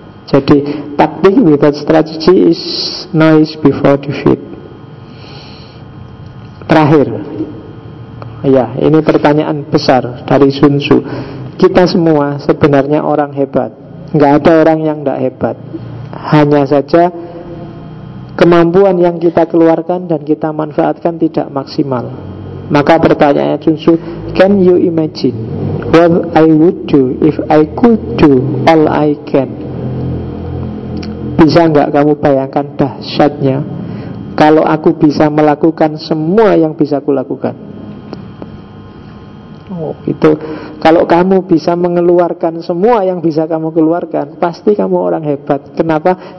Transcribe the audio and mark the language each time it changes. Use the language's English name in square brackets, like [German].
[English] Jadi tactic without strategy is noise before defeat. [Indonesian] Terakhir, ya ini pertanyaan besar dari Sun Tzu. Kita semua sebenarnya orang hebat, gak ada orang yang gak hebat, hanya saja kemampuan yang kita keluarkan dan kita manfaatkan tidak maksimal. Maka pertanyaannya [English] Sun Tzu, can you imagine what I would do if I could do all I can? [Indonesian] Bisa enggak kamu bayangkan dahsyatnya kalau aku bisa melakukan semua yang bisa kulakukan? Oh, itu kalau kamu bisa mengeluarkan semua yang bisa kamu keluarkan, pasti kamu orang hebat. Kenapa?